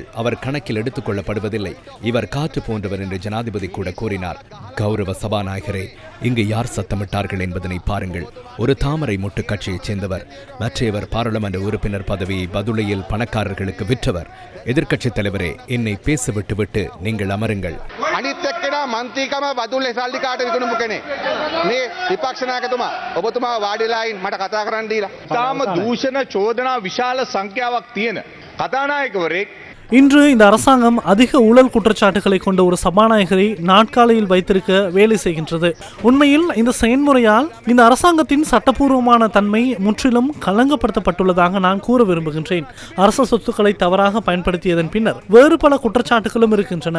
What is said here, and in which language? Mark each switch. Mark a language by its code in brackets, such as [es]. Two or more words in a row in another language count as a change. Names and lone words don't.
[ta] அவர் கணக்கில் எடுத்துக் கொள்ளப்படுவதில்லை. இவர் காற்று போன்றவர் என்று ஜனாதிபதி கூட கூறினார். கௌரவ சபாநாயகரே, இங்கு யார் சத்தமிட்டார்கள் என்பதனை பாருங்கள். ஒரு தாமரை மொட்டு கட்சியைச் சேர்ந்தவர். மற்றையவர் பாராளுமன்ற உறுப்பினர் பதவியை பதுளையில் பணக்காரர்களுக்கு விற்றவர். எதிர்க்கட்சித் தலைவரே, என்னை பேச விட்டுவிட்டு நீங்கள் அமருங்கள். [si] මන්ත්‍රීකම බදුල්ලේ සල්ලි කාට විකුණුපු කෙනෙක් මේ විපක්ෂ නායකතුමා ඔබතුමා වාඩිලායින් මට කතා කරන්න දීලා තාම දූෂණ චෝදනා විශාල සංඛ්‍යාවක් තියෙන කතානායකවරයෙක්. [ta] இன்று இந்த அரசாங்கம் அதிக ஊழல் குற்றச்சாட்டுகளை கொண்ட ஒரு சபாநாயகரை நாட்காலையில் வைத்திருக்க வேலை செய்கின்றது. உண்மையில் இந்த செயல்முறையால் இந்த அரசாங்கத்தின் சட்டப்பூர்வமான தன்மை முற்றிலும் களங்கப்படுத்தப்பட்டுள்ளதாக நான் கூற விரும்புகின்றேன். அரச சொத்துக்களை தவறாக பயன்படுத்தியதன் பின்னர் வேறு பல குற்றச்சாட்டுகளும் இருக்கின்றன.